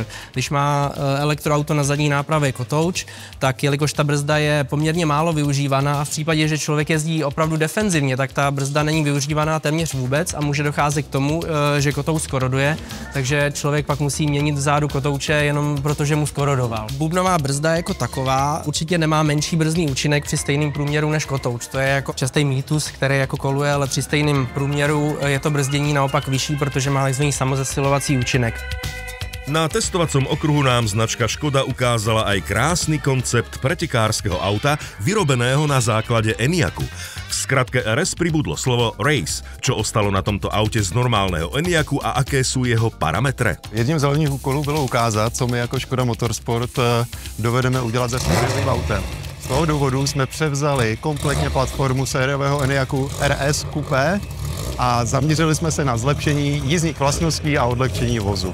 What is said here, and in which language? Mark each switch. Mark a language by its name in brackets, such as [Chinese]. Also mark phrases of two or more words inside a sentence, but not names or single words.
[Czech] Když má elektroauto na zadní nápravě kotouč, tak jelikož ta brzda je poměrně málo využívaná a v případě, že člověk jezdí opravdu defenzivně, tak ta brzda není využívaná téměř vůbec a může docházet k tomu, že kotouč skoroduje, takže člověk pak musí měnit vzadu kotouče jenom protože mu skorodoval. Bubnová brzda jako taková určitě nemá menší brzdný účinek při stejném průměru než kotouč. To je jako častý mýtus, který jako koluje, ale při stejném průměru je to brzdění naopak vyšší, protože má takzvaný samozesilovací účinek. [Slovak] Na testovacom okruhu nám značka Škoda ukázala aj krásny koncept pretekárskeho auta, vyrobeného na základe Enyaqu. V skratke RS pribudlo slovo Race, čo ostalo na tomto aute z normálneho Enyaqu a aké sú jeho parametre. [Czech] Jedním z hlavních úkolů bylo ukázat, co my jako Škoda Motorsport dovedeme udělat se sériovým autem. Z toho důvodu jsme převzali kompletně platformu sériového Enyaqu RS Coupé a zaměřili jsme se na zlepšení jízdních vlastností a odlehčení vozu.